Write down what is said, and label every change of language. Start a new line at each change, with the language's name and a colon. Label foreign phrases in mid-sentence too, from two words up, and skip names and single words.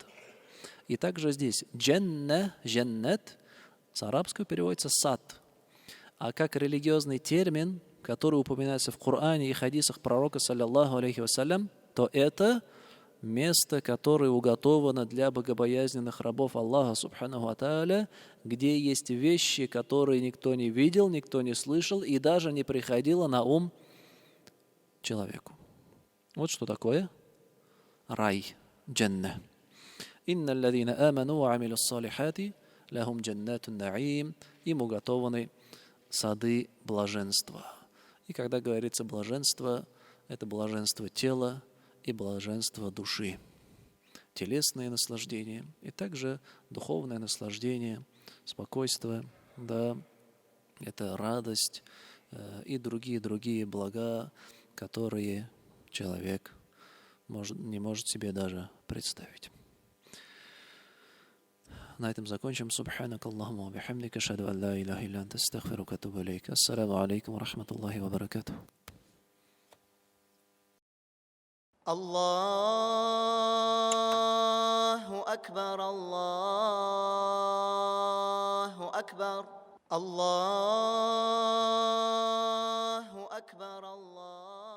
Russian: И также здесь джанна, джаннат с арабского переводится сад. А как религиозный термин, который упоминается в Коране и хадисах пророка,
Arabic: صلى الله عليه وسلم,
Russian: то это место, которое уготовано для богобоязненных рабов Аллаха,
Arabic: سبحانه وتعالى,
Russian: где есть вещи, которые никто не видел, никто не слышал и даже не приходило на ум человеку. Вот что такое рай, джанна.
Arabic: «إن الذين آمنوا وعملوا الصالحات لهم جنات النعيم».
Russian: Им уготованы сады блаженства. И когда говорится блаженство, это блаженство тела и блаженство души. Телесное наслаждение и также духовное наслаждение, спокойствие, да, это радость и другие блага, которые человек не может себе даже представить. На этом закончим.
Arabic: سبحانك اللهم وبحمدك، أشهد أن لا إله إلا أنت، أستغفرك وأتوب إليك. السلام عليكم ورحمة الله وبركاته. الله أكبر الله أكبر الله أكبر الله